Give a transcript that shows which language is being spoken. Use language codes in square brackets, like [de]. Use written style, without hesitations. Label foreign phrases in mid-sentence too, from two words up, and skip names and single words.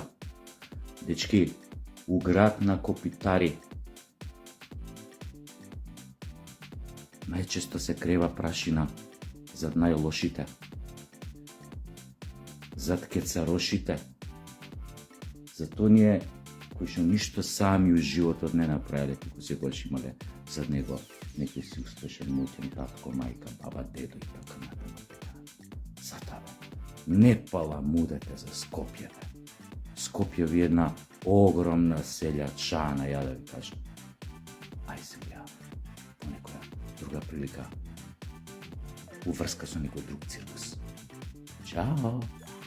[mk] Дечки, у град на копитари најчесто се крева прашина зад најлошите, зад кецарошите, зад оние кои што ништо сами у животот не направиле, туку секогаш имале зад него некој си успешен моќен татко, мајка, баба, дедо и така натаму. Затоа не паламудете за Скопје. [sr] Skopje je jedna ogromna seljačana, ja da vi kažem. [mk] Ај земља, понекоја друга прилика уврска са некој друг циркус. Ćao!